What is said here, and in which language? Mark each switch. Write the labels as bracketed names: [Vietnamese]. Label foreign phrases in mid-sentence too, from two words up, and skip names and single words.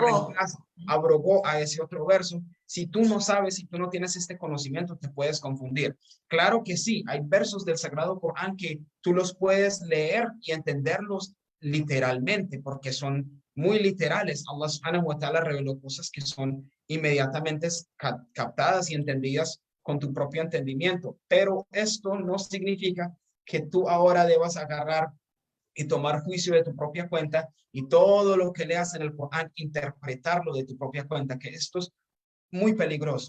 [Spanish] Abrogó. reemplaza, abrogó a ese otro verso. Si tú no sabes, si tú no tienes este conocimiento, te puedes confundir. Claro que sí, hay versos del Sagrado Corán que tú los puedes leer y entenderlos literalmente, porque son muy literales. Allah [Arabic] سبحانه وتعالى [Spanish] reveló cosas que son inmediatamente captadas y entendidas con tu propio entendimiento. Pero esto no significa que tú ahora debas agarrar y tomar juicio de tu propia cuenta y todo lo que leas en el Corán, interpretarlo de tu propia cuenta, que esto es muy peligroso.